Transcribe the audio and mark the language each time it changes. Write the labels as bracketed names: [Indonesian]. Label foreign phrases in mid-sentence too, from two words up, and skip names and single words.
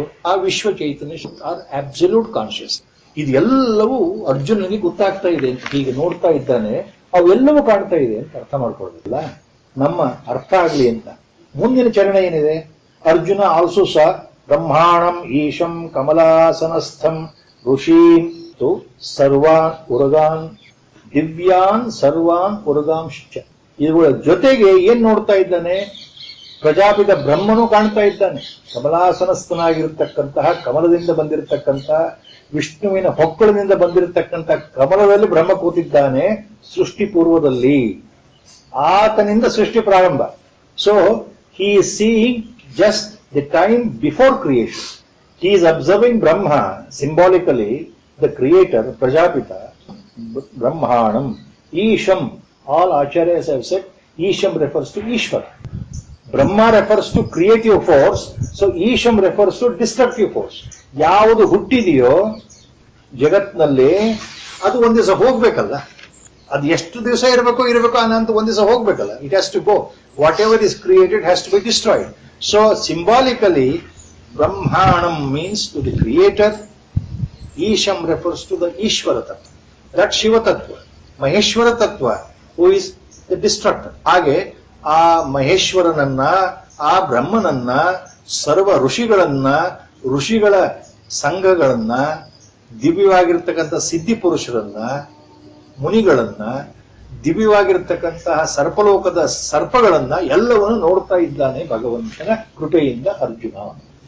[Kannada] ಆ ವಿಶ್ವ ಚೈತನ್ಯ, [English] or absolute conscious. [Kannada] ಇದೆಲ್ಲವೂ ಅರ್ಜುನನಿಗೆ ಗೊತ್ತಾಗ್ತಾ ಇದೆ ಅಂತ ಹೀಗೆ ನೋಡ್ತಾ ಇದ್ದಾನೆ. ಅವೆಲ್ಲವೂ ಕಾಣ್ತಾ ಇದೆ ಅಂತ ಅರ್ಥ ಮಾಡ್ಕೊಳ್ಳೋದಿಲ್ಲ, ನಮ್ಮ ಅರ್ಥ ಆಗ್ಲಿ ಅಂತ. ಮುಂದಿನ ಚರಣ ಏನಿದೆ? ಅರ್ಜುನ [English] also saw [Sanskrit] ಬ್ರಹ್ಮಾಣಂ ಈಶಂ ಕಮಲಾಸನಸ್ಥಂ ಋಷೀಂ ತು ಸರ್ವಾನ್ ಉರಗಾನ್ ದಿವ್ಯಾನ್ ಸರ್ವಾನ್ ಉರಗಾಂಶ್ಚ. [Kannada] ಇವುಗಳ ಜೊತೆಗೆ ಏನ್ ನೋಡ್ತಾ ಇದ್ದಾನೆ? ಪ್ರಜಾಪಿತ ಬ್ರಹ್ಮನು ಕಾಣ್ತಾ ಇದ್ದಾನೆ. ಕಮಲಾಸನಸ್ಥನಾಗಿರತಕ್ಕಂತಹ, ಕಮಲದಿಂದ ಬಂದಿರತಕ್ಕಂತಹ, ವಿಷ್ಣುವಿನ ಹೊಕ್ಕಳಿನಿಂದ ಬಂದಿರತಕ್ಕಂತಹ ಕಮಲದಲ್ಲಿ ಬ್ರಹ್ಮ ಕೂತಿದ್ದಾನೆ. ಸೃಷ್ಟಿ ಪೂರ್ವದಲ್ಲಿ ಆತನಿಂದ ಸೃಷ್ಟಿ ಪ್ರಾರಂಭ. [English] ಸೊ he is seeing just the time before creation. He is observing Brahma, symbolically the creator, Prajapita, Brahmanam, Isham. All acharyas have said Isham refers to Ishvara. Brahma refers to creative force, so Isham refers to destructive force. [Kannada] ಯಾವುದು ಹುಟ್ಟಿದೆಯೋ ಜಗತ್ನಲ್ಲಿ ಅದು ಒಂದ್ ದಿವಸ ಹೋಗ್ಬೇಕಲ್ಲ. ಅದು ಎಷ್ಟು ದಿವಸ ಇರಬೇಕು ಅನ್ನೋಂತ ಒಂದ್ ದಿವಸ ಹೋಗ್ಬೇಕಲ್ಲ. [English] It has to go. Whatever is created has to be destroyed. So symbolically ಬ್ರಹ್ಮಾಣಂ means to the creator, ಈಶಂ refers to the [Kannada] ಈಶ್ವರ ತತ್ವ, [English] ದಟ್ [Kannada] ಶಿವ ತತ್ವ, ಮಹೇಶ್ವರ ತತ್ವ, [English] who is the destructor. [Kannada] ಹಾಗೆ ಆ ಮಹೇಶ್ವರನನ್ನ, ಆ ಬ್ರಹ್ಮನನ್ನ, ಸರ್ವ ಋಷಿಗಳನ್ನ, ಋಷಿಗಳ ಸಂಘಗಳನ್ನ, ದಿವ್ಯವಾಗಿರ್ತಕ್ಕಂಥ ಸಿದ್ಧಿ ಪುರುಷರನ್ನ, ಮುನಿಗಳನ್ನ, ದಿವ್ಯವಾಗಿರ್ತಕ್ಕಂತಹ ಸರ್ಪಲೋಕದ ಸರ್ಪಗಳನ್ನ ಎಲ್ಲವನ್ನು ನೋಡ್ತಾ ಇದ್ದಾನೆ ಭಗವಂತನ ಕೃಪೆಯಿಂದ ಅರ್ಜುನ.